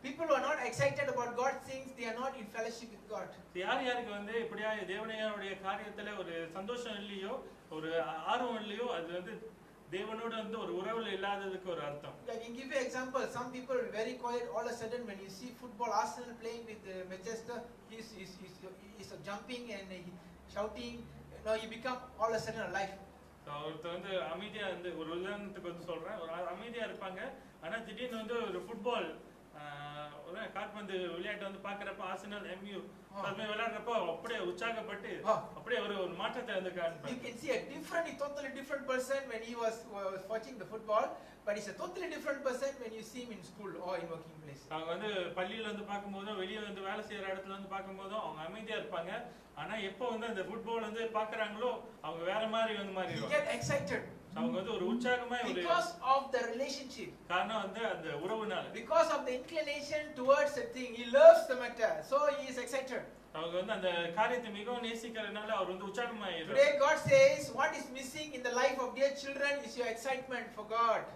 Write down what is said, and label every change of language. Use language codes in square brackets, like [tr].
[en] People who are not excited about God things, they are not in fellowship with God. [ta] யாருக்கு வந்து இப்படியா தேவனுடைய காரியத்துல ஒரு சந்தோஷம் இல்லையோ, ஒரு ஆர்வம் இல்லையோ, அது வந்து தேவனோடு வந்து ஒரு உறவுல இல்லாததுக்கு ஒரு அர்த்தம். [en] I can give you an example. Some people are very quiet. All of a sudden, when you see football, Arsenal playing with Manchester, he's jumping and shouting. He become all of a sudden alive. [ta] ஒருத்தர் வந்து அமைதியா வந்து ஒரு உதாரணத்துக்கு வந்து சொல்றேன், ஒரு அமைதியா இருப்பாங்க, ஆனா திடீர்னு வந்து ஒரு ஃபுட்பால் கால்பந்து விளையாட்டு வந்து பாக்குறப்ப ஆர்சனல் எம்யூ அதுமே விளையாடுறப்ப அப்படியே உற்சாகப்பட்டு அப்படியே ஒரு மாற்றத்தை வந்து காண்பாங்க. [en] You can see a totally different person when he was watching the football, but he's a totally different person when you see him in school or in working place. [ta] அவங்க வந்து பள்ளியில வந்து பாக்கும்போதும் வெளிய வந்து வேலை செய்யற இடத்துல வந்து பாக்கும்போதும் அவங்க அமைதியா இருப்பாங்க, ஆனா எப்போ வந்து அந்த ஃபுட்பால் வந்து பாக்குறாங்களோ அவங்க வேற மாதிரி வந்து மாறிடுவாங்க. [en] You get excited. [ta] அவங்க வந்து ஒரு உற்சாகமா [en] because of the relationship. [ta] காரணம் வந்து அந்த உறவுனால. [en] Because of the inclination towards a thing, he loves the matter, so he is excited. [ta] அவங்க வந்து அந்த காரியத்தை மிகவும் நேசிக்கிறதுனால அவர் வந்து உற்சாகமாயிடுறார். [en] Today God says what is missing in the life of dear children is your excitement for God.